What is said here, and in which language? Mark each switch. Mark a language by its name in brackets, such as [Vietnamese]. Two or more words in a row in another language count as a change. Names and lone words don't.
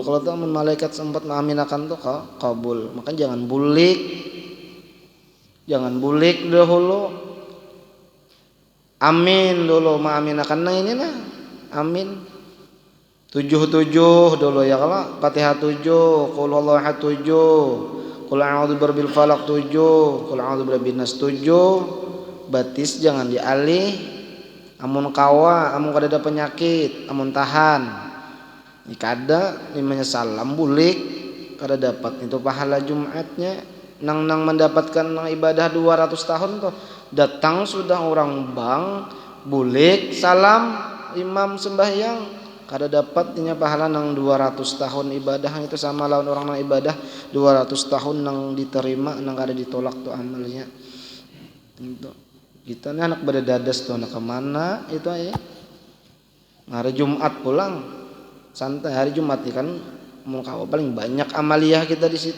[Banjar] Kalau tuh malaikat sempat mengaminakan tuh kabul. Maka jangan bulik dahulu, amin dulu mengaminakan. Nah ini nah amin 7 dulu ya kalau Fatihah 7, [Arabic] قل هو الله أحد 7، قل أعوذ برب الفلق 7، قل أعوذ برب الناس 7. [Banjar] Batis jangan dialih. Amun kada ada penyakit, amun tahan. Ini kada nimanya salam bulik kada dapat itu pahala Jumatnya. Nang mendapatkan ibadah 200 tahun tuh datang sudah orang bang bulik salam imam sembahyang kada dapat nya pahala nang 200 tahun ibadah itu sama lawan orang nang ibadah 200 tahun nang diterima nang kada ditolak tuh amalnya itu kita nih anak pada dadas tuh anak kemana itu ya hari Jumat pulang santai hari Jumat kan mau paling banyak amaliyah kita di situ.